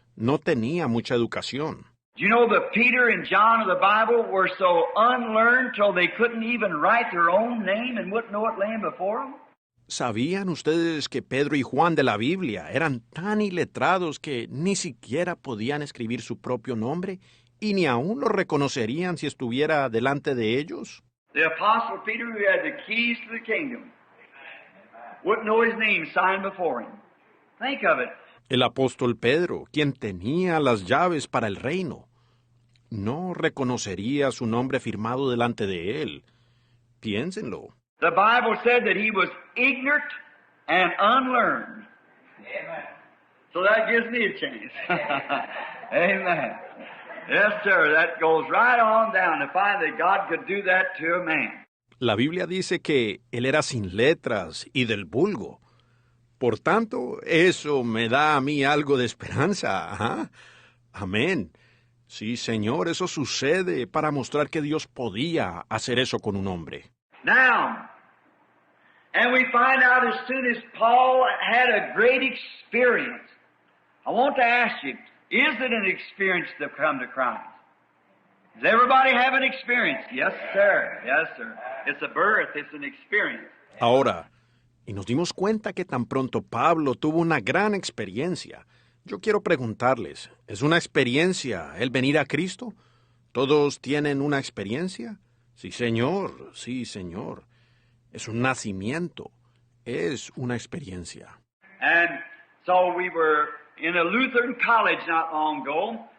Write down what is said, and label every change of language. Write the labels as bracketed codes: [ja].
[es] No tenía mucha educación. [en] You know that Peter and John of the Bible were so unlearned till they couldn't even write their own name and wouldn't know what lay before them? [es] ¿Sabían ustedes que Pedro y Juan de la Biblia eran tan iletrados que ni siquiera podían escribir su propio nombre y ni aún lo reconocerían si estuviera delante de ellos? [en] The Apostle Peter, who had the keys to the kingdom, wouldn't know his name signed before him. Think of it. [es] El apóstol Pedro, quien tenía las llaves para el reino, no reconocería su nombre firmado delante de él. Piénsenlo. [en] The Bible said that he was ignorant and unlearned. Amen. So that gives me a chance. Amen. Yes, sir. That goes right on down to find that God could do that to a man. [es] La Biblia dice que él era sin letras y del vulgo. Por tanto, eso me da a mí algo de esperanza. Ajá. Amén. Sí, Señor, eso sucede para mostrar que Dios podía hacer eso con un hombre. [en] Now, and we find out as soon as Paul had a great experience. I want to ask you, is it an experience to come to Christ? Does everybody have an experience? Yes, sir. Yes, sir. It's a birth. It's an experience. [es] Ahora, y nos dimos cuenta que tan pronto Pablo tuvo una gran experiencia. Yo quiero preguntarles, ¿es una experiencia el venir a Cristo? ¿Todos tienen una experiencia? Sí, Señor, sí, Señor. Es un nacimiento, es una experiencia. [en] And so we were in a Lutheran college not long ago.